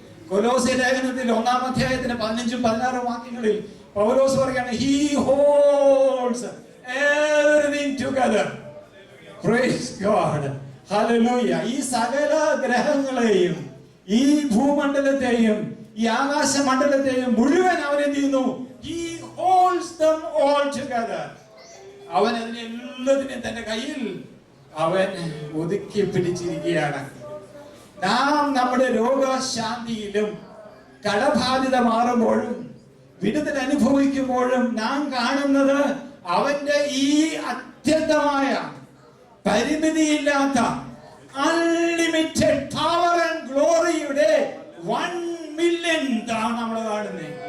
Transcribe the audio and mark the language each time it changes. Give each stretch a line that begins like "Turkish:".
Malayalam: കൊലോസ്യ ലേഖനത്തിൽ 1-ാം അധ്യായത്തിന്റെ 15-16 വാക്യങ്ങളിൽ പൗലോസ് പറയുകയാണ്,
English: he holds everything together. Praise God. Hallelujah.
Malayalam: ഈ സകല ഗ്രഹങ്ങളെയും ഈ ഭൂമണ്ഡലത്തെയും ഈ ആകാശമണ്ഡലത്തെയും മുഴുവൻ അവൻ എന്ത് ചെയ്യുന്നു?
English: He holds them all together.
Malayalam: അവൻ അതിനെല്ലാത്തിനെയും തന്റെ കയ്യിൽ അവൻ ഒതുക്കി പിടിച്ചിരിക്കുകയാണ്. നാം നമ്മുടെ രോഗശാന്തിയിലും കടബാധിത മാറുമ്പോഴും വിടുതൽ അനുഭവിക്കുമ്പോഴും നാം കാണുന്നത് അവന്റെ ഈ അത്യന്തമായ പരിമിതിയില്ലാത്ത
English: unlimited power and
Malayalam: ഗ്ലോറിയുടെ 1 മില്യൺ നമ്മൾ കാണുന്നത്.